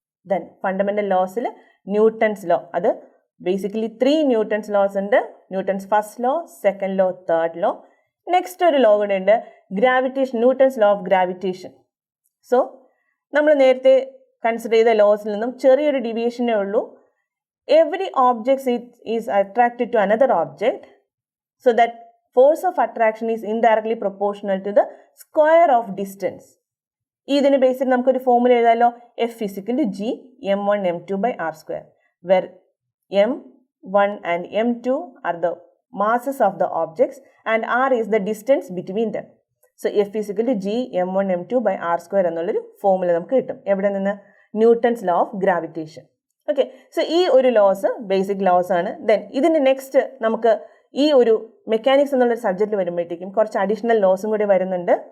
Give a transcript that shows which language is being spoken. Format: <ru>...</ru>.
<ml>Then fundamental ലോസിൽ Newton's law, അത് basically 3 Newton's loss ഉണ്ട്. Newton's first law, second law, third law. Next ഒരു law കൂടെ ഉണ്ട്, gravitation, Newton's law of gravitation. So നമ്മൾ നേരത്തെ consider ചെയ്ത ലോസിൽ നിന്നും ചെറിയൊരു ഡീവിയേഷനേ ഉള്ളൂ.</ml> <en>Every object is attracted to another object, so that force of attraction is indirectly proportional to the square of distance.</en> <ml>ഇതിന് ബേസിൽ നമുക്കൊരു formula എഴുതാമല്ലോ.</ml> <en>F is equal to G m1 m2 by r square, where m1 and m2 are the masses of the objects and r is the distance between them. So f is equal to G m1 m2 by r square</en> <ml>എന്നുള്ളൊരു formula നമുക്ക് കിട്ടും. എവിടെ നിന്ന്? Newton's law of gravitation. Okay, so ഈ ഒരു loss basic loss ആണ്. Then ഇതിന് next നമുക്ക് ഈ ഒരു മെക്കാനിക്സ് എന്നുള്ളൊരു സബ്ജക്റ്റ് വരുമ്പോഴത്തേക്കും കുറച്ച് അഡീഷണൽ ലോസും കൂടി വരുന്നുണ്ട്.</ml>